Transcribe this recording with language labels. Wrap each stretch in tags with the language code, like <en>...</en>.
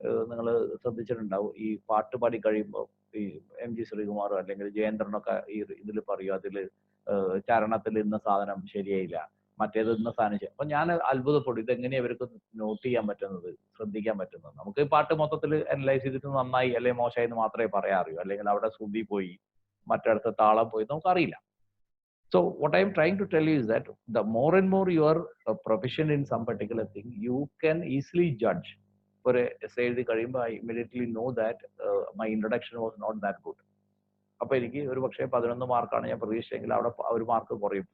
<ml>നിങ്ങൾ ശ്രദ്ധിച്ചിട്ടുണ്ടാവും, ഈ പാട്ട് പാടി കഴിയുമ്പോൾ ഈ എം ജി ശ്രീകുമാറോ അല്ലെങ്കിൽ ജയേന്ദ്രനൊക്കെ ഈ ഇതിൽ പറയും, അതിൽ ചരണത്തിൽ ഇന്ന സാധനം ശരിയായില്ല, മറ്റേത് ഇന്ന സാധനം ശരി. അപ്പൊ ഞാൻ അത്ഭുതപ്പെടും, ഇതെങ്ങനെയാണ് ഇവർക്ക് നോട്ട് ചെയ്യാൻ പറ്റുന്നത്, ശ്രദ്ധിക്കാൻ പറ്റുന്നത്. നമുക്ക് ഈ പാട്ട് മൊത്തത്തിൽ അനലൈസ് ചെയ്തിട്ട് നന്നായി അല്ലെങ്കിൽ മോശമായി എന്ന് മാത്രമേ പറയാറിയൂ. അല്ലെങ്കിൽ അവിടെ ശ്രുതി പോയി, മറ്റിടത്ത് താളം പോയി, നമുക്കറിയില്ല.</ml> <en>So what I am trying to tell you is that the more and more you are proficient in some particular thing, you can easily judge. For a essay</en> <ml>എഴുതി കഴിയുമ്പോൾ</ml> <en>I immediately know that my introduction was not that good.</en> <ml>അപ്പൊ എനിക്ക് ഒരു പക്ഷേ 11 മാർക്കാണ് ഞാൻ പ്രതീക്ഷിച്ചെങ്കിൽ അവിടെ ഒരു മാർക്ക് കുറയും.</ml>